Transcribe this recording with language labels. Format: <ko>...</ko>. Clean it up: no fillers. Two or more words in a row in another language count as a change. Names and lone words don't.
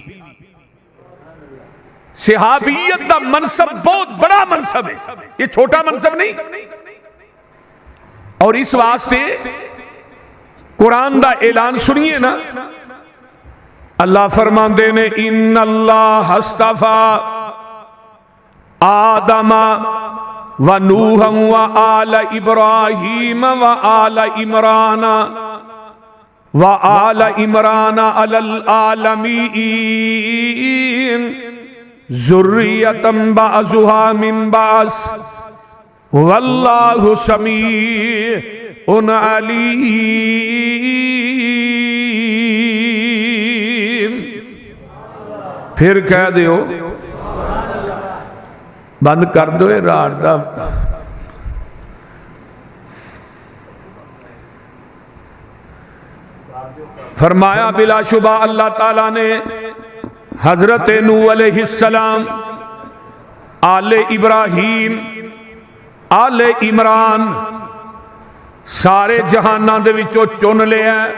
<pa>صحابیت دا منصب بہت بڑا منصب ہے، یہ چھوٹا منصب نہیں. اور اس واسطے قرآن دا اعلان سنیے نا، اللہ فرماتے نے</pa> <ar>إن الله اصطفى آدم ونوحا وآل إبراهيم وآل عمران على العالمين ذرية بعضها من بعض والله سميع عليم.</ar> <pa>پھر کہہ دیو، بند کر دو رات دا. فرمایا بلاشبہ اللہ تعالیٰ نے حضرت نوح علیہ السلام، آلِ ابراہیم، آلِ عمران سارے جہاناں دے وچوں چن لیا.</pa>